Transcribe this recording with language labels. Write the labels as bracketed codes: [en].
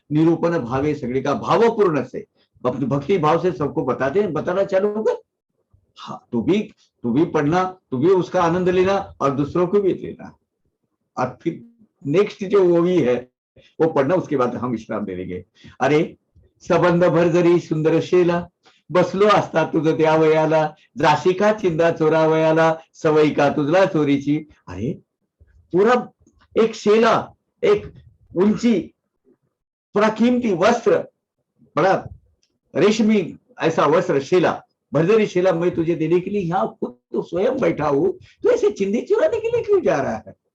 [hi] निरूपण भावे सगड़ी का, भावपूर्ण से, भक्ति भाव से सबको बताना चालू होगा। हाँ, तू भी पढ़ना, तू भी उसका आनंद लेना और दूसरों को भी लेना। और फिर नेक्स्ट जो वो भी है वो पढ़ना, उसके बाद हम विश्राम दे देंगे। [mr] अरे सबंध भर जरी सुंदर शेला, बसलो असता तुझं त्या वयाला, जाशी का चिंदा चोरावयाला, सवय का तुझला चोरीची। [hi] अरे पूरा एक शेला, एक ऊंची पूरा कीमती वस्त्र, बड़ा रेशमी ऐसा वस्त्र, शेला, भरजरी शेला मैं तुझे देने के लिए यहाँ खुद तो स्वयं बैठा हूं, तो ऐसे चिंदी चुराने के लिए क्यों जा रहा है?